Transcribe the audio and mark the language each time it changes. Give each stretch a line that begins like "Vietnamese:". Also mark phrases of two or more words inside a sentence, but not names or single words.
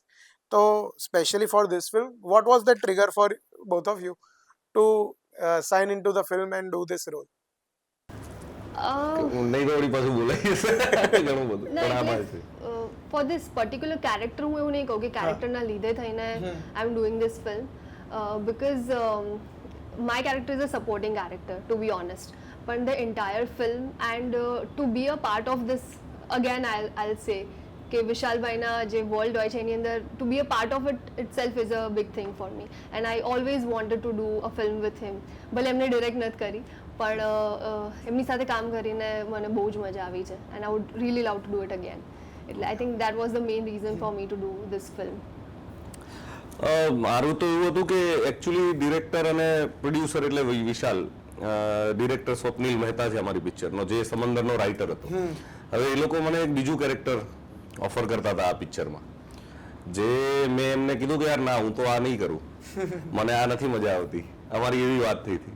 English: તો specially for this film what was the trigger for both of you to sign in to the film and do this role?
Gujarati: નહીં તો વળી પાછું બોલાઈ જશે ઘણું બધું, પણ આમાં છે.
English: For this particular character
Gujarati: હું એવું નહીં કહું કે કેરેક્ટરના લીધે થઈને
English: I am doing this film, because my character is a supporting character, to be honest, but the entire film and to be a part of this, again I'll say
Gujarati: કે વિશાલભાઈના જે વર્લ્ડ હોય છે એની અંદર
English: to be a part of it itself is a big thing for me and I always wanted to do a film with him.
Gujarati: ભલે એમને ડિરેક્ટ નથી કરી પણ એમની સાથે કામ કરીને મને બહુ જ મજા આવી છે
English: and I would really love to do it again. એટલે I think that was the main reason for me to do this film.
Gujarati: મારું તો એવું હતું કે એકચ્યુઅલી ડિરેક્ટર અને પ્રોડ્યુસર એટલે વિશાલ, ડિરેક્ટર સ્વપ્નિલ મહેતા છે અમારી પિક્ચરનો, જે સમંદરનો રાઇટર હતો. હવે એ લોકો મને એક બીજું કેરેક્ટર ઓફર કરતા હતા આ પિક્ચરમાં, જે મેં એમને કીધું કે યાર ના, હું તો આ નહીં કરું, મને આ નથી મજા આવતી, અમારી એવી વાત થઈ હતી.